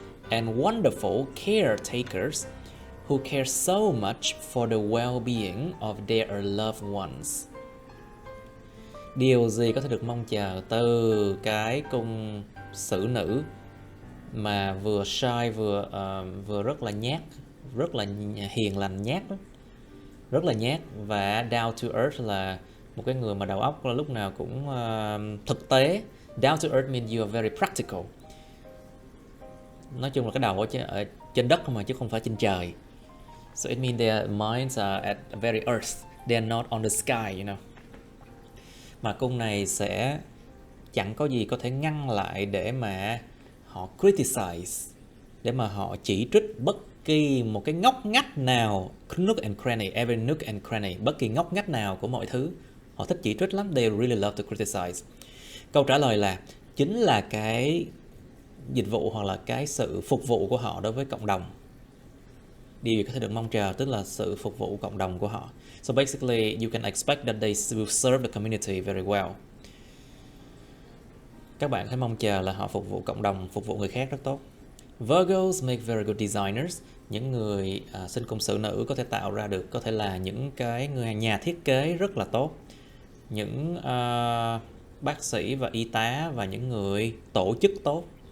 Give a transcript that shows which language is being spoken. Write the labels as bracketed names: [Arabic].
[English] And wonderful caretakers who care so much for the well-being of their loved ones. [Vietnamese] Điều gì có thể được mong chờ từ cái cung xử nữ mà vừa shy vừa rất là nhát, rất là hiền lành nhát đó. Rất là nhát, và [English] down to earth [Vietnamese] là một cái người mà đầu óc lúc nào cũng thực tế. [English] Down to earth means you are very practical. [Vietnamese] Nói chung là cái đầu ở trên đất mà chứ không phải trên trời. [English] So it means their minds are at very earth. They are not on the sky, you know. [Vietnamese] Mà cung này sẽ chẳng có gì có thể ngăn lại để mà họ criticize, để mà họ chỉ trích bất kỳ một cái ngóc ngách nào, [English] nook and cranny, every nook and cranny, [Vietnamese] bất kỳ ngóc ngách nào của mọi thứ. Họ thích chỉ trích lắm, [English] they really love to criticize. [Vietnamese] Câu trả lời là chính là cái dịch vụ hoặc là cái sự phục vụ của họ đối với cộng đồng. Điều có thể được mong chờ tức là sự phục vụ cộng đồng của họ. [English] So basically, you can expect that they will serve the community very well. [Vietnamese] Các bạn hãy mong chờ là họ phục vụ cộng đồng, phục vụ người khác rất tốt. [English] Virgos make very good designers. [Vietnamese] Những người sinh cung xử nữ có thể tạo ra được, có thể là những cái người nhà thiết kế rất là tốt. Những bác sĩ và y tá và những người tổ chức tốt.